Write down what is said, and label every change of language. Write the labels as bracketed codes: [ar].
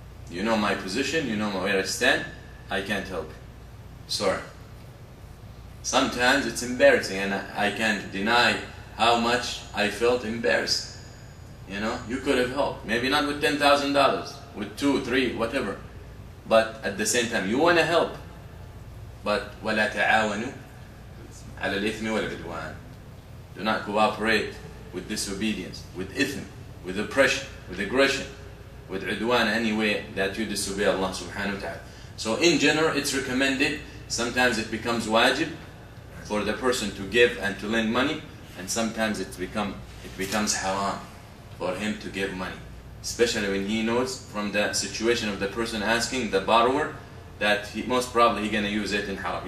[en] You know my position, you know where I stand, I can't help you. Sorry. Sometimes it's embarrassing and I can't deny how much I felt embarrassed. You could have helped. Maybe not with $10,000, with 2, 3, whatever. But at the same time, you want to help. [ar] But وَلَا تَعَاوَنُوا عَلَى الْإِثْمِ وَالْعُدْوَانِ. [en] Do not cooperate with disobedience, with ithm, with oppression, with aggression, with udwan, any way that you disobey Allah subhanahu wa ta'ala. So in general, it's recommended. Sometimes it becomes wajib for the person to give and to lend money, and sometimes it becomes haram for him to give money, especially when he knows from the situation of the person asking, the borrower, that most probably he's going to use it in haram.